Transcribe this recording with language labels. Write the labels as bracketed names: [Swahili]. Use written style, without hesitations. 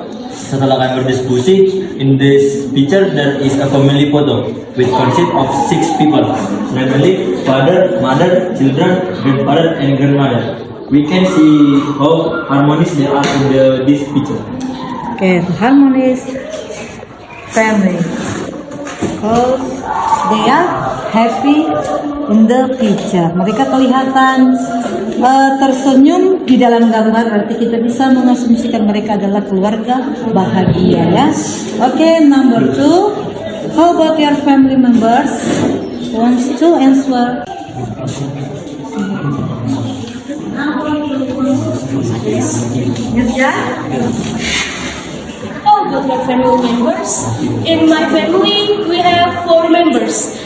[Indonesian] Setelah kami berdiskusi, [English] in this picture there is a family photo which consists of 6 people, namely father, mother, children, grandfather, and grandmother. We can see how harmonious they are in this picture. Okay, harmonious family. Because they are happy in the picture. [Indonesian] Mereka kelihatan tersenyum di dalam gambar, berarti kita bisa mengasumsikan mereka adalah keluarga bahagia ya. [English] Oke, number 2. How about your family members? Wants to answer? How about your family members? In my family, we have 4 members.